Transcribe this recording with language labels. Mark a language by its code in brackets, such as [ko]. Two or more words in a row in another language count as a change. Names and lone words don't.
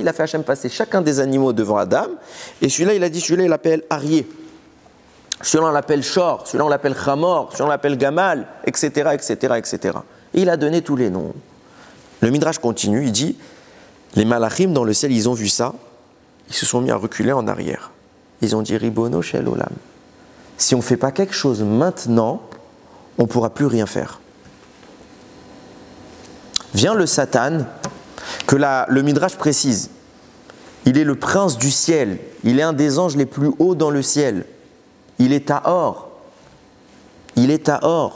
[fr] Il a fait Hachem passer chacun des animaux devant Adam. Et celui-là, il a dit, celui-là, il l'appelle Arié. Celui-là, on l'appelle Shor. Celui-là, on l'appelle Chamor. Celui-là, on l'appelle Gamal, etc., etc., etc. Et il a donné tous les noms. Le Midrash continue, il dit, les malachim dans le ciel, ils ont vu ça. Ils se sont mis à reculer en arrière. Ils ont dit, [he] רבונו של עולם. [fr] Si on ne fait pas quelque chose maintenant, on ne pourra plus rien faire. Vient le Satan, que le Midrash précise. Il est le prince du ciel. Il est un des anges les plus hauts dans le ciel. Il est à or. Il est à or.